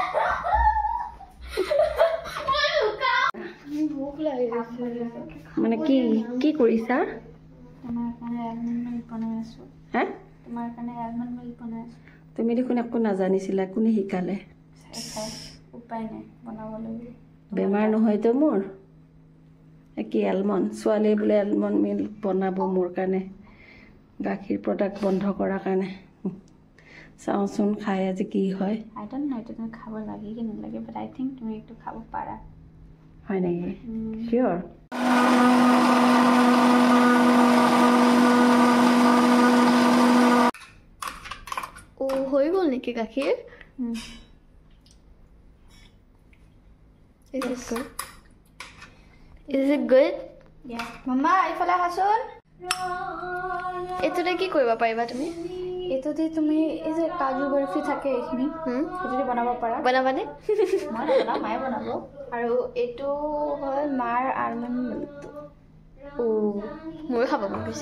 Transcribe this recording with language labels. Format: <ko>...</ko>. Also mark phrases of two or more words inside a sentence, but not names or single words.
<as>মানে কি কি কৰিছা তুমি দেখোন একো নাজানিছিলা কোনে শিকালে উপায় নাই বনাবলৈ বেমাৰ নহয়তো মোৰ কি এলমণ্ড ছোৱালীয়ে বোলে</as> <en>almond milk</en> <as>বনাব মোৰ কাৰণে গাখীৰ প্ৰডাক্ট বন্ধ কৰাৰ কাৰণে চাওঁচোন খাই আজি কি হয়</as> <en>I don't know</en> <as>এইটো তুমি খাব লাগে কি নালাগে</as> <en>but I think</en> <as>তুমি এইটো খাব পাৰা হয় নেকি শিয়'ৰ ও হৈ গ'ল নেকি গাখীৰ</as> <en>Is it good?</en> <as>Yeah. মামা, ইফালে আহচোন. এটোতে কি কৰিব পাৰিবা তুমি এটোতে তুমি এই যে কাজু বৰফি থাকে এইখিনি এটোতে বনাব পাৰা বনাবানে মই নবনাও মায়ে বনাব আৰু এটো হয় মাৰ</as> <en>almond milk</en> <as>ও মই খাব মন গৈছে</as>